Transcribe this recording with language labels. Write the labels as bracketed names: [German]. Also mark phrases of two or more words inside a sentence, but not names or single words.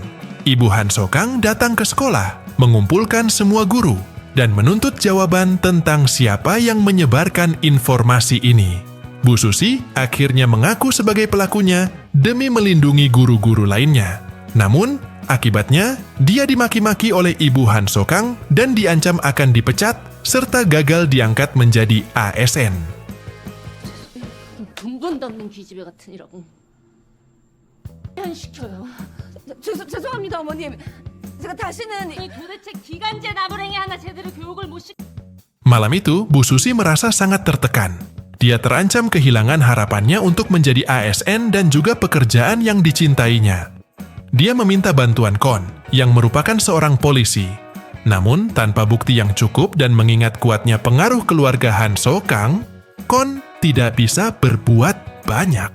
[Indonesian] Ibu Han Sokang datang ke sekolah, mengumpulkan semua guru, dan menuntut jawaban tentang siapa yang menyebarkan informasi ini. Bu Susi akhirnya mengaku sebagai pelakunya demi melindungi guru-guru lainnya. Namun, akibatnya dia dimaki-maki oleh Ibu Han Sokang dan diancam akan dipecat serta gagal diangkat menjadi ASN. [Korean] 근본도 없는 기집애 같으니라고. 안 시켜요. 죄송합니다 어머님. 제가 다시는 도대체 기간제 나부랭이 하나 제대로 교육을 못 시. [Indonesian] Malam itu, Bu Susi merasa sangat tertekan. Dia terancam kehilangan harapannya untuk menjadi ASN dan juga pekerjaan yang dicintainya. Dia meminta bantuan Kon, yang merupakan seorang polisi. Namun, tanpa bukti yang cukup dan mengingat kuatnya pengaruh keluarga Han Sokang, Kon tidak bisa berbuat banyak.